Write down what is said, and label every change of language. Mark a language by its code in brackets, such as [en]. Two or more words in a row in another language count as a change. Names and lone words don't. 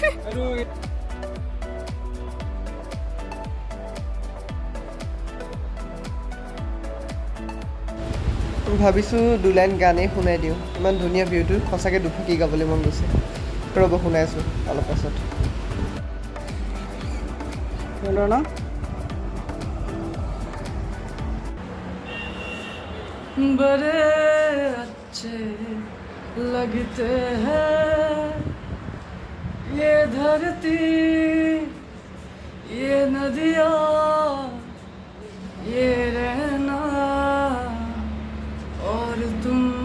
[as] ভাবিছোঁ 2 লাইন গানেই শুনাই দিওঁ ইমান ধুনীয়া ভিউটো সঁচাকৈ দুফাকি গাবলৈ মন গৈছে ৰ'ব শুনাইছোঁ অলপ পাছত [hi] बड़े अच्छे लगते हैं ये धरती ये नदियाँ ये रहना और तुम